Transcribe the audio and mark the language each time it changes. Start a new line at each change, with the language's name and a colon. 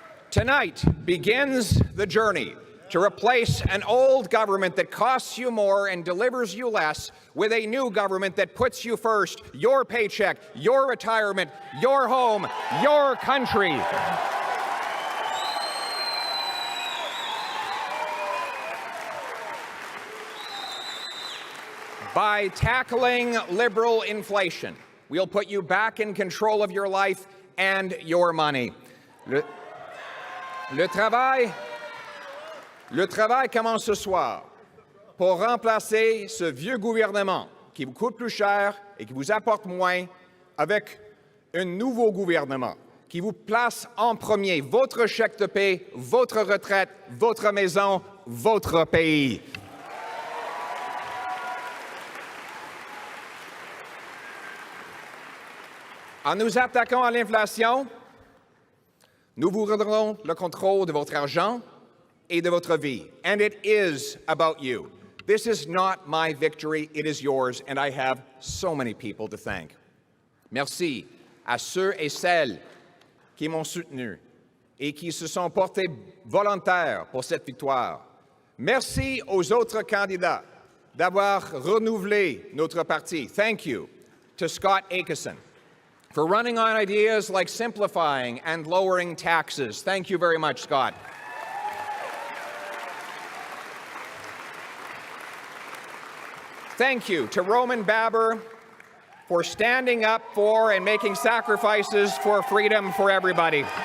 English: Tonight begins the journey to replace an old government that costs you more and delivers you less with a new government that puts you first, your paycheck, your retirement, your home, your country. By tackling liberal inflation, we'll put you back in control of your life and your money.
French: Le travail commence ce soir pour remplacer ce vieux gouvernement qui vous coûte plus cher et qui vous apporte moins avec un nouveau gouvernement qui vous place en premier votre chèque de paie, votre retraite, votre maison, votre pays. En nous attaquant à l'inflation, nous vous redonnons le contrôle de votre argent et de votre vie.
English: And it is about you. This is not my victory, it is yours, and I have so many people to thank.
French: Merci à ceux et celles qui m'ont soutenu et qui se sont portés volontaires pour cette victoire. Merci aux autres candidats d'avoir renouvelé notre parti.
English: Thank you to Scott Aitchison for running on ideas like simplifying and lowering taxes. Thank you very much, Scott. Thank you to Roman Baber for standing up for and making sacrifices for freedom for everybody.